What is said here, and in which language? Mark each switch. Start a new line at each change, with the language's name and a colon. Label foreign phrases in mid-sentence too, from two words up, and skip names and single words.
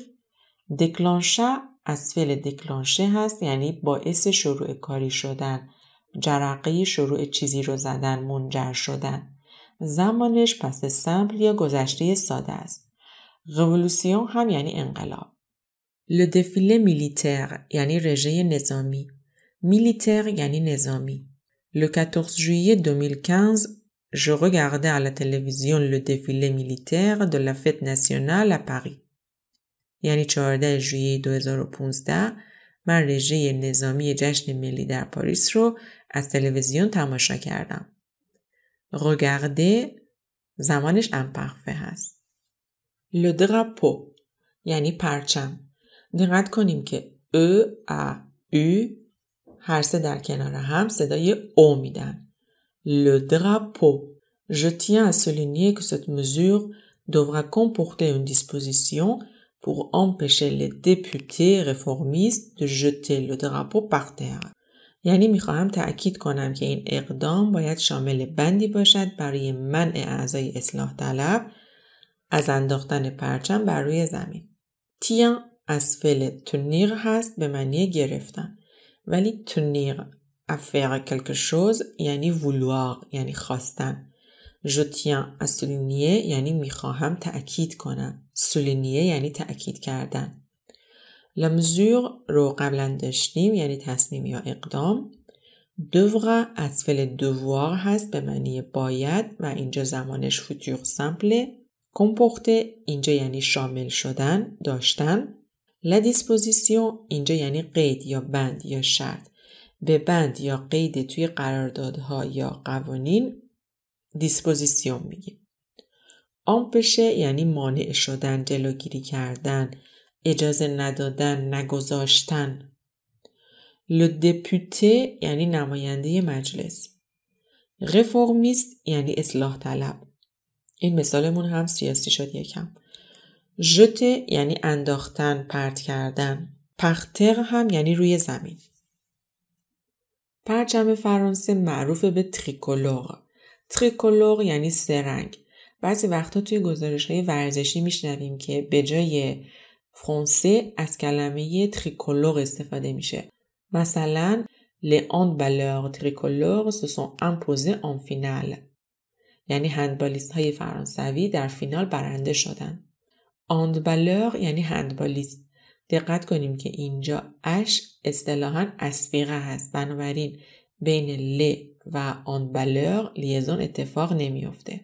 Persian: دکلانشه از فعل دکلانشه هست یعنی باعث شروع کاری شدن، جرقه شروع چیزی رو زدن، منجر شدن. زمانش
French: passé simple
Persian: یا گذشته ساده است. رولوسیون هم یعنی انقلاب.
French: Le défilé militaire
Persian: یعنی رژه نظامی. Militaire یعنی نظامی.
French: Le 14 juillet 2015, je regardais à la télévision le défilé militaire de la fête nationale à Paris.
Persian: یعنی 14 ژوئیه 2015 من رژه نظامی جشن ملی در پاریس رو از تلویزیون تماشا کردم. regarder زمانش امپرفه هست.
French: Le drapeau
Persian: یعنی پرچم. دقت کنیم که ا، ا، او هر سه در کنار هم صدای او میدن.
French: Le drapeau. Je tiens à souligner que cette mesure devra comporter une disposition pour empêcher les députés réformistes de jeter le drapeau par terre.
Persian: یعنی میخواهم تأکید کنم که این اقدام باید شامل بندی باشد برای منع اعضای اصلاح طلب از انداختن پرچم بر روی زمین. تیان از فعل تنیر هست به معنی گرفتن. ولی
French: tenir à faire quelque chose
Persian: یعنی vouloir یعنی خواستن.
French: Je tiens à souligner
Persian: یعنی میخواهم تأکید کنم. souligner یعنی تأکید کردن.
French: La mesure
Persian: رو قبلا داشتیم یعنی تصمیم یا اقدام. devra از فعل devoir هست به معنی باید و اینجا زمانش
French: futur simple.
Persian: comporter اینجا یعنی شامل شدن، داشتن.
French: La disposition
Persian: اینجا یعنی قید یا بند یا شرط. به بند یا قید توی قراردادها یا قوانین دیسپوزیسیون میگیم. empêcher یعنی مانع شدن، جلوگیری کردن، اجازه ندادن، نگذاشتن.
French: Le député
Persian: یعنی نماینده مجلس. réformiste یعنی اصلاح طلب. این مثالمون هم سیاسی شد یکم. jeter یعنی انداختن، پرت کردن. par terre هم یعنی روی زمین. پرچم فرانسه معروف به تریکولور. تریکولور یعنی سه رنگ. بعضی وقتا توی گزارش‌های ورزشی میشنویم که به جای فرانسه از کلمه تریکولور استفاده میشه. مثلا
French: les handballeurs tricolores se sont imposés en finale.
Persian: یعنی هندبالیست های فرانسوی در فینال برنده شدن. هندبالر یعنی هندبالیست. دقت کنیم که اینجا اش اصطلاحاً اصفیقه هست. بنابراین بین ل و هندبالر لیزون اتفاق نمیفته.